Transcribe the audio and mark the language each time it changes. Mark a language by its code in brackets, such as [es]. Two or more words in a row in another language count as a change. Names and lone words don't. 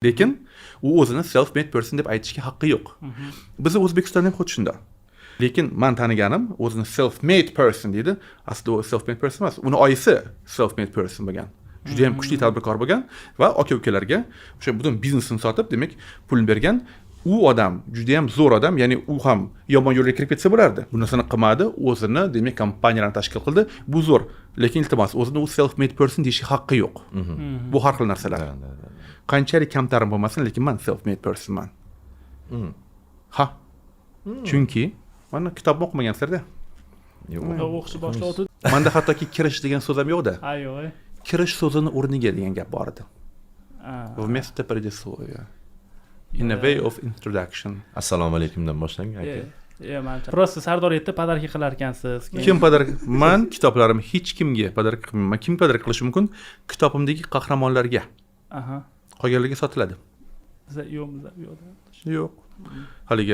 [uz] Lekin u o'zini [en] self made person [uz] deb aytishga haqqi yo'q. Biz O'zbekistonda ham xuddi shunda. Lekin men taniganim o'zini [en] self made person [uz] deydi. Aslida u [en] self made person [uz] emas. Uni oyisi [en] self made person [uz] bo'lgan. Juda ham kuchli tadbirkor bo'lgan va aka-ukalarga o'sha butun biznesini sotib, demak, pul bergan. U odam juda ham zo'r odam, ya'ni u ham yomon yo'lga kirib ketsa bo'lardi. Bu narsani qilmadi, o'zini, demak, kompaniyalarni tashkil qildi. Bu zo'r. Lekin iltimos, o'zini u [en] self made person [uz] deyishga haqqi yo'q. Bu har xil narsalar. Qanchalik kamtarim bo'lmasin, lekin men [en] self made personman. [uz] Ha. Chunki men kitobni o'qimagansiz-da. O'qishni boshladi. Menda hattoki kirish degan so'z ham yo'q-da. Ha, yo'q. Kirish so'zini o'rniga degan gap bor edi. [ru] Вместо предисловия. [en] In a way of introduction. [uz] Assalomu alaykumdan boshlang aka. Men просто Sardor yerda podarka qilar ekansiz. Kim podarka? Men kitoblarim hech kimga podarka qilmayman. Kim podarka qilishi mumkin? Kitobimdagi qahramonlarga. Aha. Qolganlarga sotiladi. Yo'q. Yo'q. Haliga